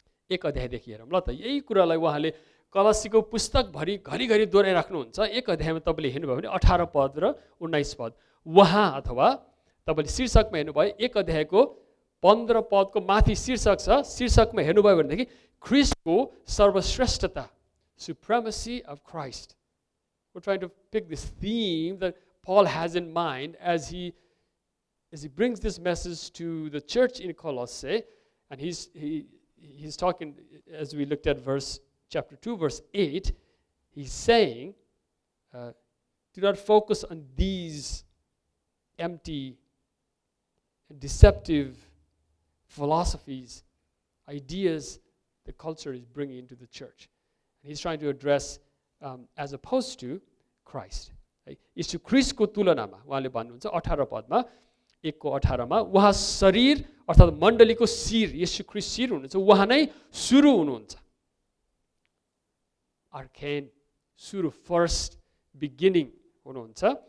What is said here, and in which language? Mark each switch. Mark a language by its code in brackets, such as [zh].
[ne] 1 अध्यायदेखि हेरौँ ल त। यही कुरालाई उहाँले कलसीको पुस्तकभरि घरिघरि दोहोऱ्याइराख्नुहुन्छ। 1 अध्यायमा तपाईँले हेर्नुभयो भने 18 पद र 19 पद उहाँ, अथवा तपाईँले शीर्षकमा हेर्नुभयो 1 अध्यायको 15 पदको माथि शीर्षक छ। शीर्षकमा हेर्नुभयो भनेदेखि ख्रिस्टको सर्वश्रेष्ठता, [en] supremacy of Christ. We're trying to pick this theme that Paul has in mind as he brings this message to the church in Colossae. And he's talking, as we looked at chapter 2, verse 8, he's saying, do not focus on these empty and deceptive philosophies, ideas the culture is bringing into the church. And he's trying to address as opposed to Christ. [ne] यीशु ख्रिस्टको तुलनामा उहाँले भन्नुहुन्छ 18 पदमा 1:18 मा उहाँ शरीर अर्थात् मण्डलीको शिर, यीशु ख्रिस्ट शिर हुनुहुन्छ, उहाँ नै सुरु हुनुहुन्छ। आर्केन, सुरु, फर्स्ट, बिगिनिङ हुनुहुन्छ।